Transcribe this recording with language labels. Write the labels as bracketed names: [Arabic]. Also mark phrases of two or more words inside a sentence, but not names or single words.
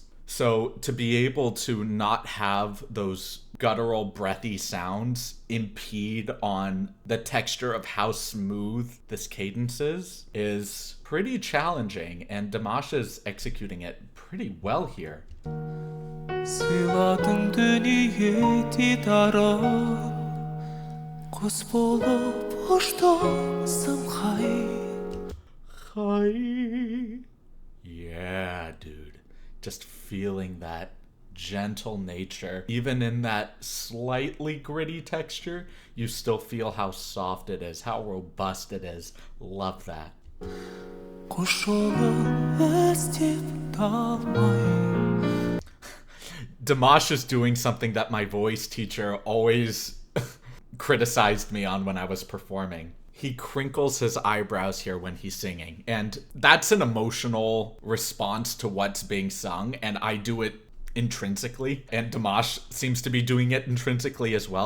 [English] So to be able to not have those guttural, breathy sounds impede on the texture of how smooth this cadence is pretty challenging, and Dimash is executing it pretty well here. [Kazakh] сыйладың дүние дидарын құс болып ұштың самғай. [English] Yeah, dude. Just feeling that gentle nature. Even in that slightly gritty texture, you still feel how soft it is, how robust it is. Love that. [Kazakh] Құс жолын іздеп талмай. [English] Dimash is doing something that my voice teacher always criticized me on when I was performing. He crinkles his eyebrows here when he's singing, and that's an emotional response to what's being sung, and I do it intrinsically, and Dimash seems to be doing it intrinsically as well.